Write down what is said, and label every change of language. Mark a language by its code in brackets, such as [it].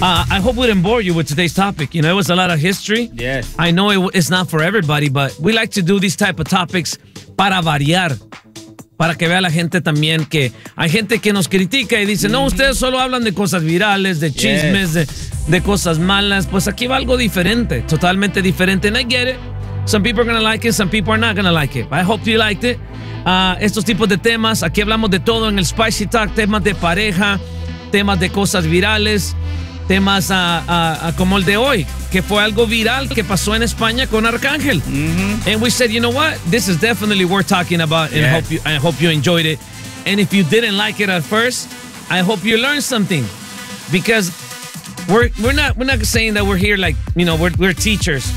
[en] I hope we didn't bore you with today's topic. You know, it was a lot of history. Yes. I know it's not for everybody, but we like to do these type of topics [es] para variar. Para que vea la gente también que hay gente que nos critica y dice, no, ustedes solo hablan de cosas virales, de chismes, de cosas malas. Pues aquí va algo diferente, totalmente diferente. [en] And I get it. Some people are going to like it, some people are not going to like it. I hope you liked it. [es] Estos tipos de temas, aquí hablamos de todo en el Spicy Talk, temas de pareja, temas de cosas virales, temas como el de hoy, que fue algo viral que pasó en España con Arcángel. Mm-hmm. [en] And we said, you know what? This is definitely worth talking about, and I hope you enjoyed it. And if you didn't like it at first, I hope you learned something. Because we're not saying that we're here like, you know, we're teachers.